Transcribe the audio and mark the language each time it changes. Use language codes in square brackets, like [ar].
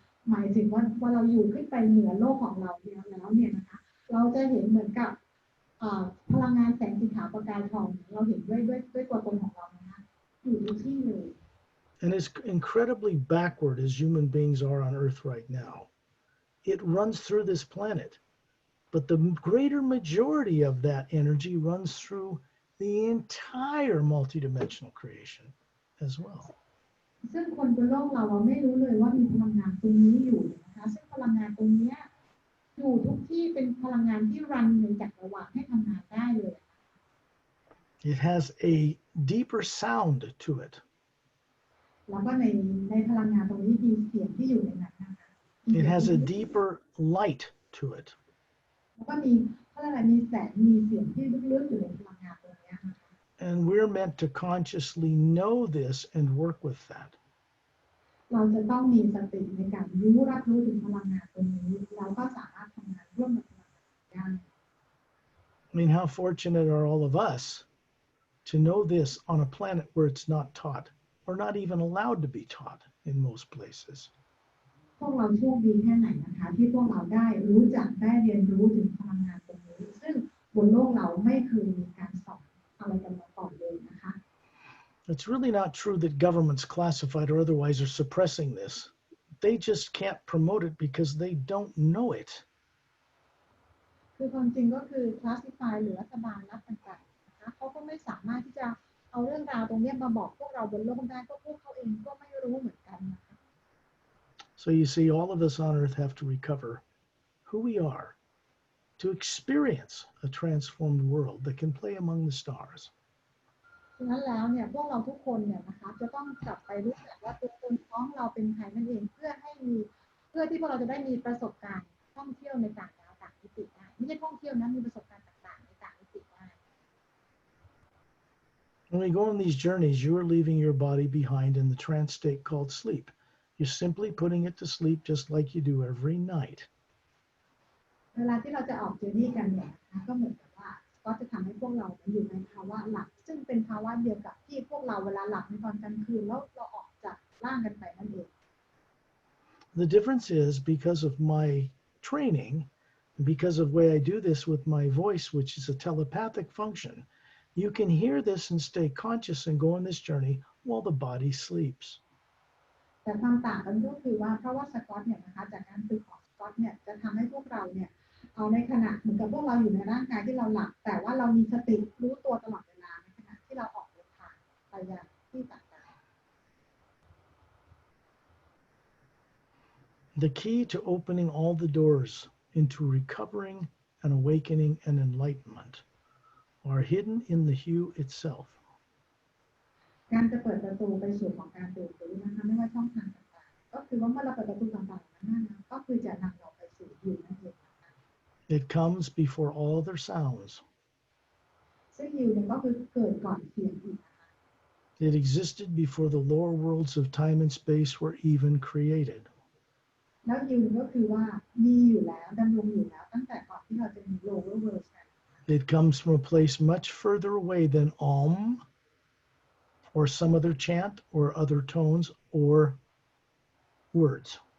[th] หมายถึงว่าพอเราอยู่ขึ้นไปเหนือโลกของเราแล้วเนี่ยนะคะเราจะเห็นเหมือนกับพลังงานแสงสีขาวประกายทองเราเห็นด้วยตัวตนของเรานะคะอยู่ทุกที่เลย [en] And as incredibly backward as human beings are on Earth right now, it runs through this planet. But the greater majority of that energy runs through the entire multidimensional creation as well. [th] ซึ่งคนบนโลกเราไม่รู้เลยว่ามีพลังงานตรงนี้อยู่นะคะซึ่งพลังงานตรงนี้อยู่ทุกที่เป็นพลังงานที่รันในจักรวาลให้ทำงานได้เลย [en] It has a deeper sound to it. [th] แล้วก็ในพลังงานตรงนี้มีเสียงที่อยู่ในนั้นนะคะ [en] It has a deeper light to it. [th] แล้วก็มีมีแสงมีเสียงที่ลึกๆอยู่ในพลังงานตรงนี้นะคะ [en] And we're meant to consciously know this and work with that. [th] เราจะต้องมีสติในการรับรู้ถึงพลังงานตรงนี้เราก็สามารถทำงานร่วมกับพลังงานได้ [en] I mean, how fortunate are all of us to know this on a planet where it's not taught or not even allowed to be taught in most places. [th] พวกเราโชคดีแค่ไหนนะคะที่พวกเราได้รู้จักได้เรียนรู้ถึงพลังงานตรงนี้ซึ่งบนโลกเราไม่เคยมีการสอนอะไรกันมาก่อนเลยนะคะ [en] It's really not true that governments, classified or otherwise, are suppressing this. They just can't promote it because they don't know it. [th] คือความจริงก็คือ classify หรือรัฐบาลรัฐต่างๆนะคะเขาก็ไม่สามารถที่จะเอาเรื่องราวตรงนี้มาบอกพวกเราบนโลกได้ก็พวกเขาเองก็ไม่รู้เหมือนกันนะคะ [en] So you see, all of us on Earth have to recover who we are to experience a transformed world that can play among the stars. [th] ฉะนั้นแล้วเนี่ยพวกเราทุกคนเนี่ยนะคะจะต้องกลับไปรู้จักว่าตัวตนของเราเป็นใครนั่นเองเพื่อที่พวกเราจะได้มีประสบการณ์ท่องเที่ยวในต่างดาวต่างมิติได้ไม่ใช่ท่องเที่ยวนะมีประสบการณ์ต่างๆในต่างมิติได้ [en] When we go on these journeys, you are leaving your body behind in the trance state called sleep. You're simply putting it to sleep just like you do every night. [th] เวลาที่เราจะออกเจอร์นี่กันเนี่ยนะก็เหมือนกับว่าก็จะทำให้พวกเราอยู่ในภาวะหลับซึ่งเป็นภาวะเดียวกับที่พวกเราเวลาหลับในตอนกลางคืนแล้วเราออกจากร่างกันไปนั่นเอง [en] The difference is because of my training, because of the way I do this with my voice, which is a telepathic function, you can hear this and stay conscious and go on this journey while the body sleeps. [th] แต่ความต่างกันก็คือว่าเพราะว่าสกอตเนี่ยนะคะจากการฝึกของสกอตเนี่ยจะทำให้พวกเราเนี่ยเอาในขณะเหมือนกับพวกเราอยู่ในร่างกายที่เราหลับแต่ว่าเรามีสติรู้ตัวตลอดเวลาในขณะที่เราออกเดินทางไปยังที่ต่างๆ [en] The key to opening all the doors into recovering and awakening and enlightenment are hidden in the hue itself. [th] การจะเปิดประตูไปสู่ของการตื่นรู้นะคะไม่ว่าช่องทางต่างๆก็คือว่าเมื่อเราเปิดประตูต่างๆนั้นนะก็คือจะนำเราไปสู่อยู่นั่นเองนะคะ [en] It comes before all other sounds. [th] ซึ่งอยู่เนี่ยก็คือเกิดก่อนเสียงอีกนะคะ [en] It existed before the lower worlds of time and space were even created. [th] แล้วอยู่ก็คือว่ามีอยู่แล้วดำรงอยู่แล้วตั้งแต่ก่อนที่เราจะมี lower world กัน [en] It comes from a place much further away than Om or some other chant or other tones or words.